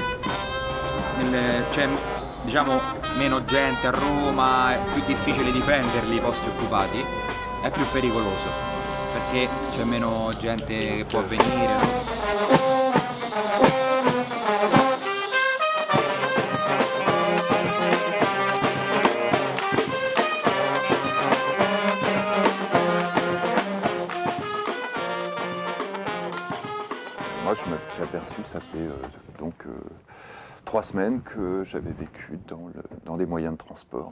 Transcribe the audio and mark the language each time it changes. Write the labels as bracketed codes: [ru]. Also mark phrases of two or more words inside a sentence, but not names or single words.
[it] c'è diciamo meno gente a Roma, è più difficile difenderli i posti occupati, è più pericoloso perché c'è meno gente che può venire, no? [fr] Moi, je me suis aperçu, ça fait 3 semaines que j'avais vécu dans des moyens de transport.